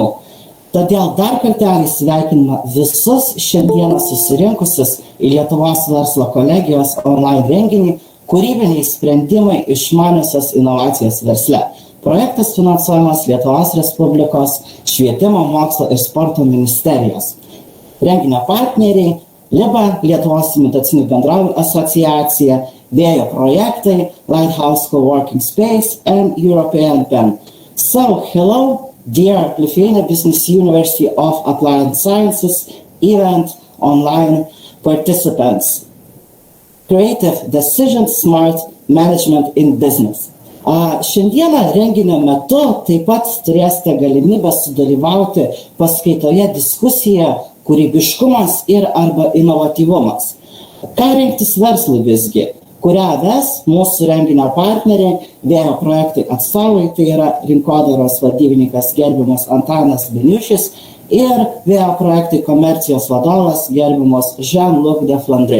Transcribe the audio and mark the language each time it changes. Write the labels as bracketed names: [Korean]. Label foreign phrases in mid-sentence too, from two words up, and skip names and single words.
[Lithuanian] Todėl dar kartelį sveikiname visus šiandieną susirinkusius į Lietuvos verslo kolegijos online renginį kūrybiniai sprendimai išmaniosios inovacijos versle. Projektas finansuojamas Lietuvos Respublikos švietimo, mokslo ir sporto ministerijos. Renginio partneriai LIBA, Lietuvos imitacinių bendrovių asociacija, Vėjo projektai, [English] Lighthouse Coworking Space and European Bank. So, hello, dear Lithuania Business University of Applied Sciences event online participants. Creative Decisions, Smart Management in Business. [Lithuanian] Šiandieną renginio metu taip pat turėsite galimybę sudalyvauti paskaitoje diskusijoje kūrybiškumas ir arba inovatyvumas. Ką rinktis verslui visgi, kurią ves mūsų renginio partneriai, Vėjo projektai atstovai, tai yra rinkodaros vadybininkas gerbiamas Antanas Beniušis ir Vėjo projektai komercijos vadovas gerbiamas Jean-Luc de Flandre.